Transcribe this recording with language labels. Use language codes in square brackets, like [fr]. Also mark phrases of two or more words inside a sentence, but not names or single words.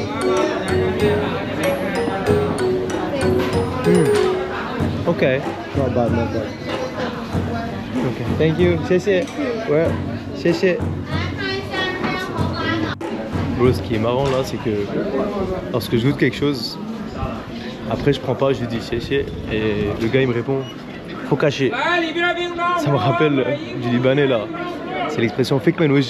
[en] Okay. Not bad. Okay. Thank you. [zh] 谢谢. Ouais. 谢谢. [fr] Bro, ce qui est marrant là, c'est que lorsque je goûte quelque chose, après je prends pas, je lui dis 谢谢 et le gars il me répond faut cacher. Ça me rappelle du Libanais là. C'est l'expression [en] fake man [fr] wesh.